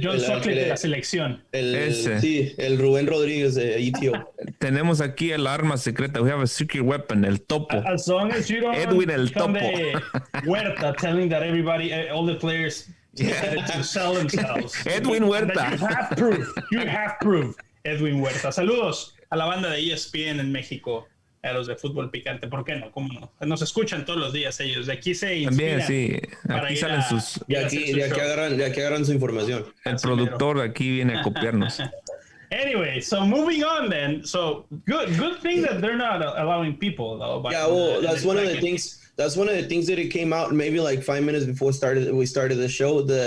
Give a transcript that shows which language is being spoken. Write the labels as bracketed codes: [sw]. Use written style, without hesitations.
[es] John Sockley de la selección. El Rubén Rodríguez de ETO. Tenemos aquí el arma secreta. [en] We have a secret weapon, [es] el topo. [en] As long as you don't [es] Edwin el topo. [en] Huerta telling that everybody, all the players decided to sell themselves. [es] Edwin Huerta. [en] You have proof. Edwin Huerta. [es] Saludos a la banda de ESPN en México. A los de fútbol picante, ¿por qué no? ¿Cómo no? Nos escuchan todos los días ellos. De aquí se inspiran. También, sí. Aquí salen sus... De aquí agarran su información. El productor de aquí viene a copiarnos. [en] Anyway, so moving on then. So good thing that they're not allowing people though. Yeah, well, that's one of the things. That's one of the things that it came out maybe like 5 minutes before we started the show.